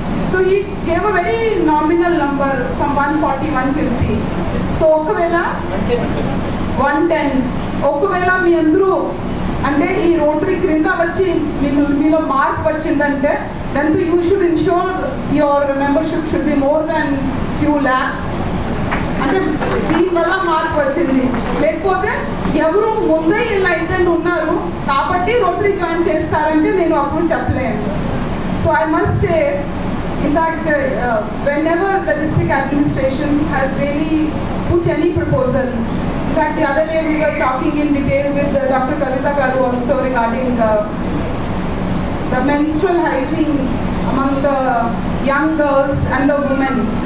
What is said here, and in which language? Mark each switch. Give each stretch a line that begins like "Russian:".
English: So he gave a very nominal number, some 140, 150.
Telugu: So ఒకవేళ 110, ఒకవేళ మీ అందరూ అంటే ఈ రోటరీ క్రింద వచ్చి మీలో మార్క్ వచ్చిందంటే
English: then you should ensure your membership should be more than few lakhs.
Telugu: అంటే దీనివల్ల మార్క్ వచ్చింది, లేకపోతే ఎవరు ముందే లైటెండ్ ఉన్నారు కాబట్టి రోటరీ జాయిన్ చేస్తారంటే నేను అప్పుడు చెప్పలేను.
English: So I must say, in fact, whenever the district administration has really put any proposal, in fact the other day we were talking in detail with Dr. Kavita Garu also regarding the menstrual hygiene among the young girls and the women.